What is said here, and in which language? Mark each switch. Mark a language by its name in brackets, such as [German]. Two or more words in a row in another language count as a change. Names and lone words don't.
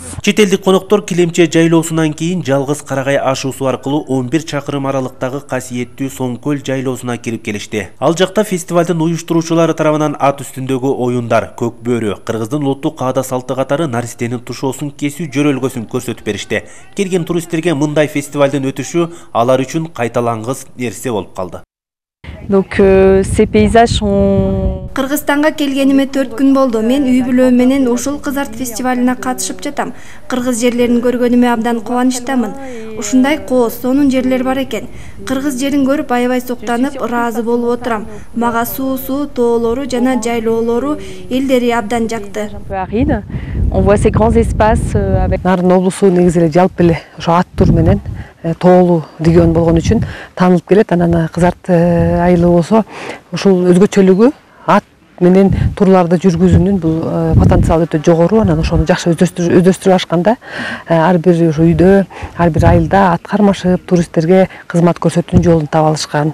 [Kyrgyz] Чет элдик коноктор Килемче жайлоосунан кийин жалгыз Карагай ашуусу аркылуу 11 чакырым аралыктагы касиеттүү Соңкөл жайлоосуна кирип келишти. Ал жакта фестивалдын уюштуруучулары тарабынан ат үстүндөгү оюндар, көк бөрү, кыргыздын улуттук каада салты катары наристенин тушоосун кесүү жөрөлгөсүн көрсөтүп беришти. Келген туристтерге мындай фестивалдын өтүшү алар үчүн кайталангыс нерсе болуп калды. [French] Donc ces paysages sont [Kyrgyz] Кыргызстанга келгениме 4 күн болду. Мен үй бүлөм менен ушул кызарт фестивалына катышып жатам. Кыргыз жерлерин көргөнүмө абдан кубанычтамын. Ушундай кооз, сонун жерлер бар экен. Кыргыз жерин көрүп аябай суктанып, ыраазы болуп отурам. Мага суусу, тоолору жана жайлоолору, элдери абдан жакты. [French] On voit ces grands espaces avec [Kyrgyz] Нарын облусу негизи эле жалпы эле ошо ат тур менен тоолуу регион болгон үчүн таанылып келет. Анан кызарт айылы болсо ушул өзгөчөлүгү ат менен турларды жүргүзүүнүн бул потенциалы өтө жогору. Анан ошону жакшы өздөштүрүп ашканда ар бир ошо үйдө, ар бир айылда ат кармашып, туристтерге кызмат көрсөтүүнүн жолун таап алышкан.